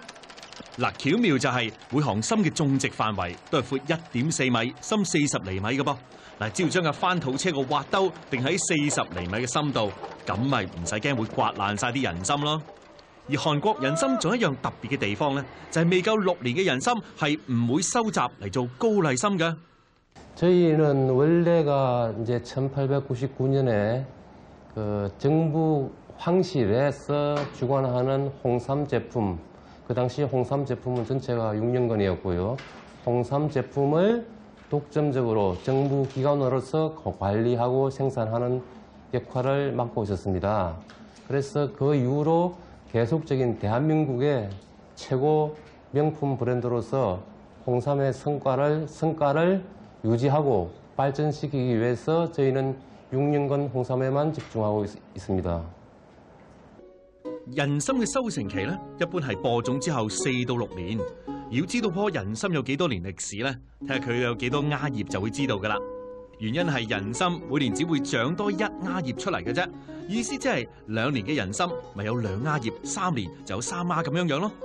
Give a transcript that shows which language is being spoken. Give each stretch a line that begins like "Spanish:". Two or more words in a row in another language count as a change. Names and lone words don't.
Cantonese: 嗱，巧妙就係每行參嘅種植範圍都係闊1.4米、深40厘米嘅噃。嗱，只要將個翻土車個挖兜定喺40厘米嘅深度，咁咪唔使驚會刮爛晒啲人參咯。而韓國人參仲有一樣特別嘅地方咧，就係未夠6年嘅人參係唔會收集嚟做高麗參嘅。
Korean: 저희는 원래가 이제 1899년에 그 정부 황실에서 주관하는 홍삼 제품, 그 당시 홍삼 제품은 전체가 6년근이었고요. 홍삼 제품을 독점적으로 정부 기관으로서 관리하고 생산하는 역할을 맡고 있었습니다. 그래서 그 이후로 계속적인 대한민국의 최고 명품 브랜드로서 홍삼의 성과를 유지하고 발전시키기 위해서 저희는 6년간 홍삼에만 집중하고 있습니다.
Cantonese: 人參嘅收成期咧，一般係播種之後4到6年。要知道棵人參有幾多年歷史咧，睇下佢有幾多芽葉就會知道㗎啦。原因係人參每年只會長多1芽葉出嚟嘅啫，意思即係2年嘅人參咪有2芽葉，3年就有3芽咁樣咯。